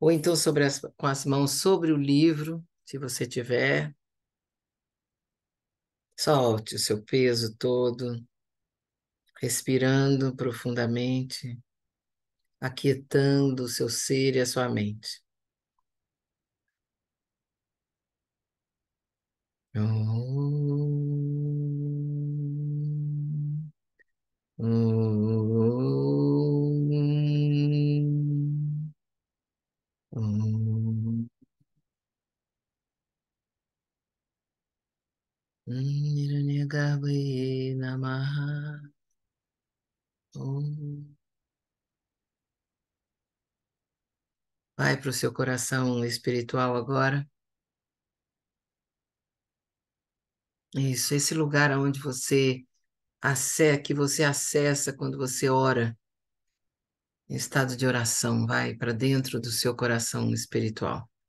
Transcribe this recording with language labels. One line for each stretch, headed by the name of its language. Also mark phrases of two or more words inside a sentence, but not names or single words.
Portuguese: Ou então com as mãos sobre o livro, se você tiver. Solte o seu peso todo, respirando profundamente, aquietando o seu ser e a sua mente.
Sanskrit: Om. Om. Om. Hiranyagarbhaye Namaha. Om.
Portuguese: Vai para o seu coração espiritual agora. Isso, esse lugar onde que você acessa quando você ora, em estado de oração, vai para dentro do seu coração espiritual.